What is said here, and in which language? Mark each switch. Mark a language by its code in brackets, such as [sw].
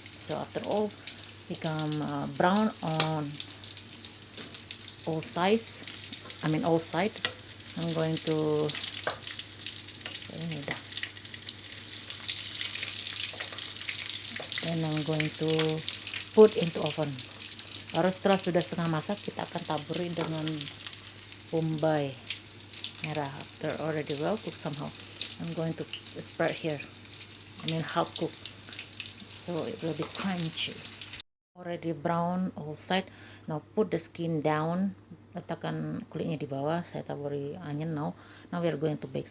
[en] So after all become brown on all sides, all side, I'm going to [id] ini udah, [en] then I'm going to put into oven. [id] Baru setelah sudah setengah masak kita akan taburi dengan bombay merah. [en] After already well cooked somehow, I'm going to spread here, half cook, so it will be crunchy. Already brown all side. Now put the skin down, [id] letakkan kulitnya di bawah. Saya taburi [en] onion now we are going to bake.